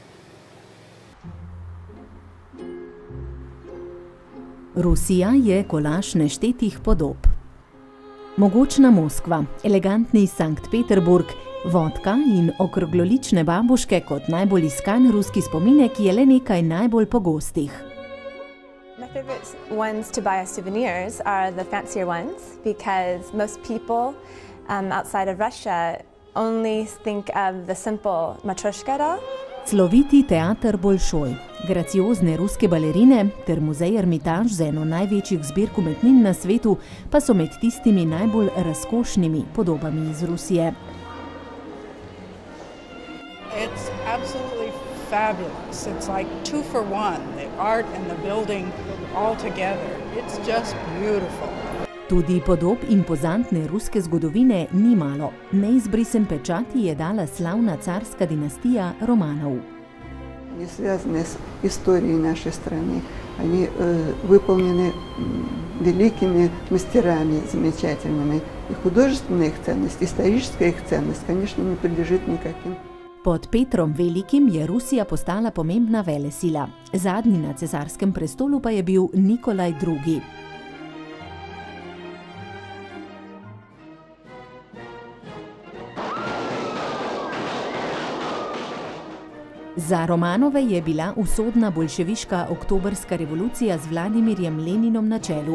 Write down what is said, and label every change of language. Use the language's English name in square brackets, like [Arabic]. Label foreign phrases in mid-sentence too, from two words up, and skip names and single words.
[Slovenian] Rusija je kolaž neštetih podob. Mogočna Moskva, elegantni Sankt Peterburg, vodka in okroglolične babuške kot najbolj iskan ruski spominek je le nekaj najbolj pogostih. [English] My favorite ones to buy as souvenirs are the fancier ones because most people outside of Russia only think of the simple Matryoshka doll. [Slovenian] Sloviti teater Bolšoj, graciozne ruske balerine ter muzej Ermitaž z eno največjih zbirk umetnin na svetu pa so med tistimi najbolj razkošnimi podobami iz Rusije. [English] It's absolutely fabulous. It's like 2 for 1, the art and the building all together. It's just beautiful. [Slovenian] Tudi podob impozantne ruske zgodovine ni malo. Neizbrisen pečat je dala slavna carska dinastija Romanov. [Russian] Они связаны с историей нашей страны. Они выполнены великими мастерами замечательными. И художественная их ценность, историческая их ценность, конечно, не подлежит никаким. [Slovenian] Pod Petrom Velikim je Rusija postala pomembna velesila. Zadnji na cesarskem prestolu pa je bil Nikolaj II. Za Romanove je bila usodna boljševiška oktobrska revolucija z Vladimirjem Leninom na čelu.